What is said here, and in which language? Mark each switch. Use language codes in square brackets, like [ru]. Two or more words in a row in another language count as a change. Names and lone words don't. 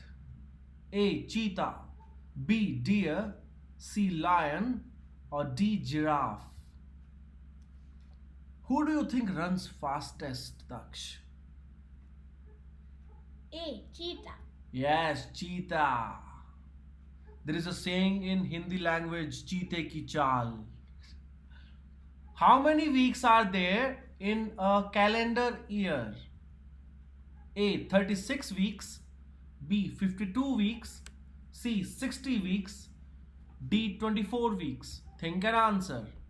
[en] A, cheetah, B, deer, C, lion, or D, giraffe? Who do you think runs fastest, Daksh? A. Cheetah. Yes, cheetah. There is a saying in Hindi language, [hi] चीते की चाल. [en] How many weeks are there in a calendar year? A, 36 weeks, B, 52 weeks, C, 60 weeks, D, 24 weeks. Think and answer.